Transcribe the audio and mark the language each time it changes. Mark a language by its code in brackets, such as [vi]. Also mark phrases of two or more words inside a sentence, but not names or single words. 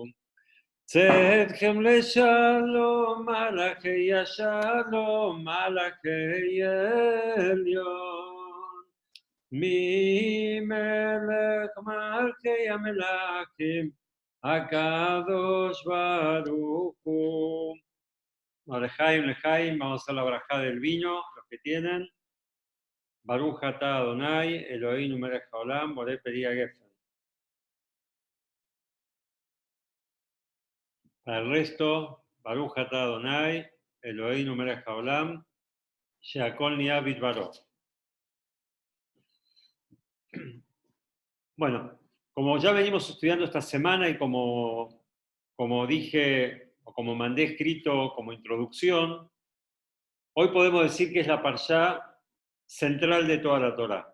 [he] צאתכם לשלום מלאכי השלום מלאכי עליון ממלך מלכי המלכים הקדוש ברוך הוא. לחיים, לחיים, [es] vamos a la braja del vino, los que tienen. [he] ברוך אתה אדוני אלוהינו מלך העולם בורא פרי הגפן. [es] Para el resto, [he] ברוך אתה אדוני אלוהינו מלך העולם שהכל נהיה בדברו. [es] Bueno, como ya venimos estudiando esta semana y como dije, o como mandé escrito como introducción, hoy podemos decir que es la parshá central de toda la Torá.